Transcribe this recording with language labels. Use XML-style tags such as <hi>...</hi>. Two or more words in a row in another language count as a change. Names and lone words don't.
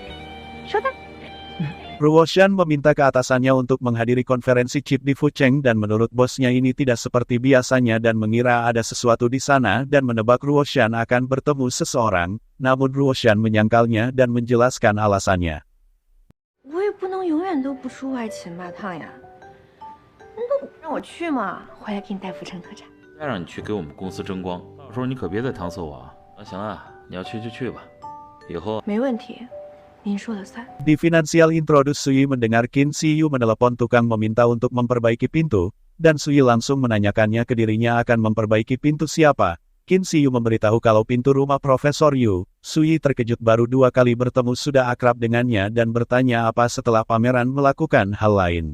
<id>Ruoshan meminta ke atasannya untuk menghadiri konferensi chip di Fucheng dan menurut bosnya ini tidak seperti biasanya dan mengira ada sesuatu di sana dan menebak Ruoshan akan bertemu seseorang, namun Ruoshan menyangkalnya dan menjelaskan alasannya.</id> <zh>我也不能永远都不出外勤吧，烫呀。让我去嘛，回来给你带副成特产。再让你去给我们公司争光，到时候你可别再搪塞我啊！行啊，你要去就去吧，以后没问题，您说了算。</zh> <id>Di Financial Introduce, Sui mendengar Qin Siyu menelepon tukang meminta untuk memperbaiki pintu, dan Sui langsung menanyakannya ke dirinya akan memperbaiki pintu siapa. Qin Siyu memberitahu kalau pintu rumah Profesor Yu. Sui terkejut, baru 2 kali bertemu sudah akrab dengannya dan bertanya apa setelah pameran melakukan hal lain.</id>